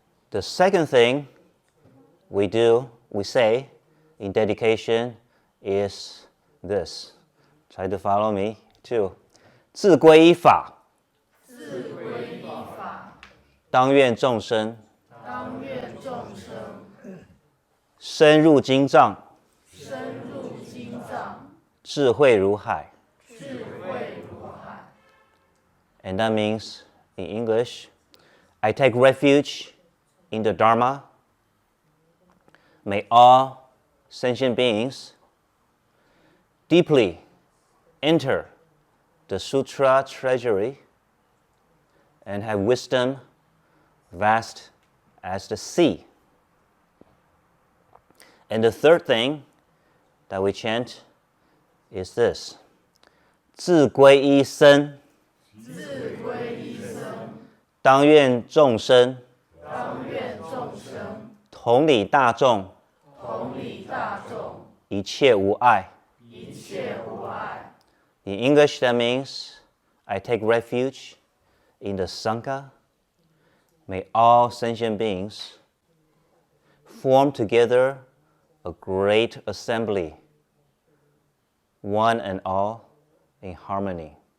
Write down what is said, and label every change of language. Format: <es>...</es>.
<en>The second thing we say in dedication is this. Try to follow me too.</en> <zh>自歸依法，當願眾生，深入經藏，智慧如海。</zh> <en>And that means, in English, I take refuge in the Dharma. May all sentient beings deeply enter the Sutra treasury and have wisdom vast as the sea. And the third thing that we chant is this.</en> <zh>自歸依僧，當願眾生，同理大眾，一切無礙。</zh> <en>In English, that means I take refuge in the Sangha. May all sentient beings form together a great assembly, one and all in harmony.</en>